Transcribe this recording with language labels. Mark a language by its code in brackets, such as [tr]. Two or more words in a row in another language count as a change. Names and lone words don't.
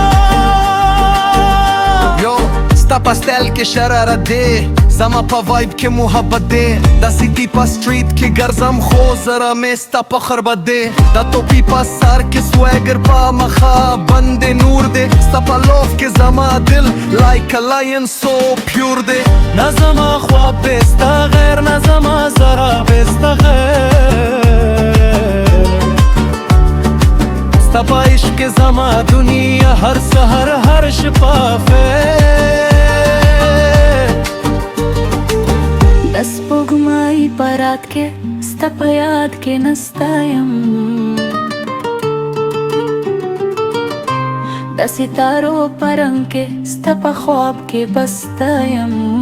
[ps] یو ستا pastel کې شرارت دې، زما په وایب کې محبت دې، د سټي په سټریټ کې ګرځم خو زړه مې ستا په خبرت دې، د ټوپۍ په سر کې سویګر په مخ باندې نور دې، ستا په لوف کې زما دل [en] like a lion so pure [ps] دې. نه زما خوب بې ستا ګېر، نه زما زړه بې ستا ګېر، ستا په عشق کې زما دنیا هر سحر هر شپه. د سبا ګمان پرات کې ستا په یاد کې ناستیم، د ستورو پرنګ کې ستا په خوب کې بستیم.